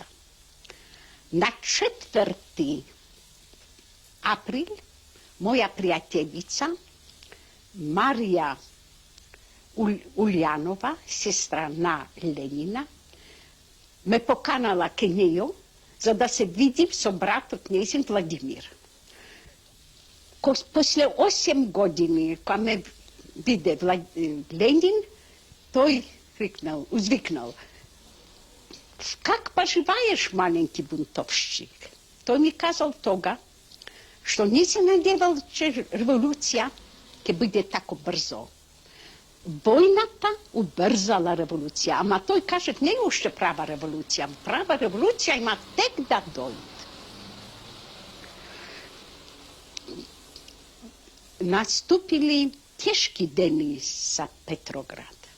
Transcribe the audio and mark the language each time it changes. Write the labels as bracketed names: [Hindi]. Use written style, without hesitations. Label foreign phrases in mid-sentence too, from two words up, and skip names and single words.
[Macedonian] На 4 април моја пријателица Марија Улјанова, сестра на Ленина, ме поканала ке нејо за да се види со братот князин Владимир. После 8 години, кога ме виде Ленин, той узвикнал, [Russian] как поживаеш, маленький бунтовщик? [Macedonian] Той ми казал тога, што не се надевал, че революција ќе биде тако брзо. Војната убрзала револуција, ама тој каже, не е уште права револуција. Права револуција има тек да дојде. Наступили тешки дени за Петроград.